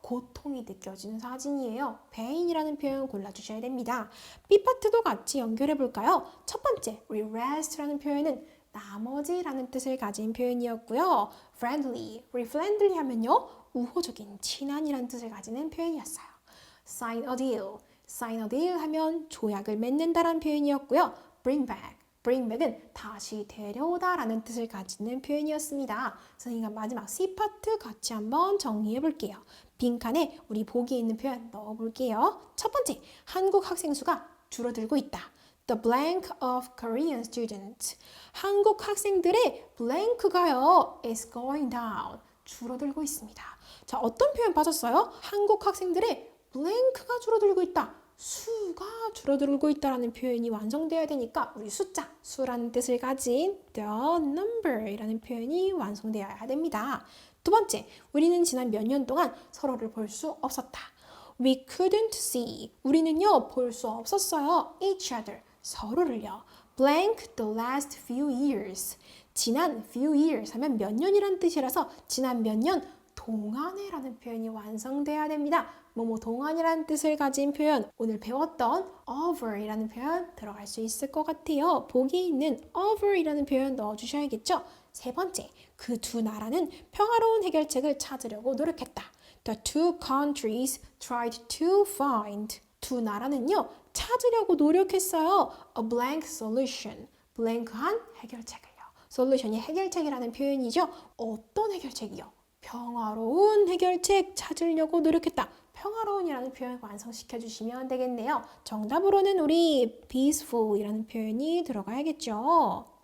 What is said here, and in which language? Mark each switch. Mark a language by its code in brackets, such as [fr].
[ko] 고통이 느껴지는 사진이에요. pain이라는 표현 골라주셔야 됩니다. B파트도 같이 연결해 볼까요? 첫 번째, 우리 rest라는 표현은 나머지라는 뜻을 가진 표현이었고요. friendly, 우리 friendly 하면요. 우호적인, 친한이라는 뜻을 가지는 표현이었어요. [en] sign a deal, sign a deal [ko] 하면 조약을 맺는다라는 표현이었고요. [en] bring back, bring back [ko] 은 다시 데려오다라는 뜻을 가지는 표현이었습니다. 선생님과 마지막 C파트 같이 한번 정리해 볼게요. 빈칸에 우리 보기에 있는 표현 넣어 볼게요. 첫 번째, 한국 학생 수가 줄어들고 있다. [en] The blank of Korean students. [ko] 한국 학생들의 blank가요 [en] is going down. [ko] 줄어들고 있습니다. 자, 어떤 표현 빠졌어요? 한국 학생들의 blank가 줄어들고 있다. 수가 줄어들고 있다라는 표현이 완성되어야 되니까 우리 숫자, 수라는 뜻을 가진 the number이라는 표현이 완성되어야 됩니다. 두 번째, 우리는 지난 몇 년 동안 서로를 볼 수 없었다. [en] We couldn't see. [ko] 우리는요, 볼 수 없었어요. [en] each other. [ko] 서로를요. [en] blank the last few years. [ko] 지난 few years 하면 몇 년이란 뜻이라서 지난 몇 년 동안에라는 표현이 완성돼야 됩니다. 뭐뭐 동안이라는 뜻을 가진 표현, 오늘 배웠던 over이라는 표현 들어갈 수 있을 것 같아요. 보기에 있는 over이라는 표현 넣어주셔야겠죠. 세 번째, 그 두 나라는 평화로운 해결책을 찾으려고 노력했다. [en] The two countries tried to find. [ko] 두 나라는요, 찾으려고 노력했어요. [en] A blank solution. [ko] blank한 해결책을요. solution이 해결책이라는 표현이죠. 어떤 해결책이요? 평화로운 해결책 찾으려고 노력했다. 평화로운이라는 표현 완성시켜 주시면 되겠네요. 정답으로는 우리 peaceful이라는 표현이 들어가야겠죠.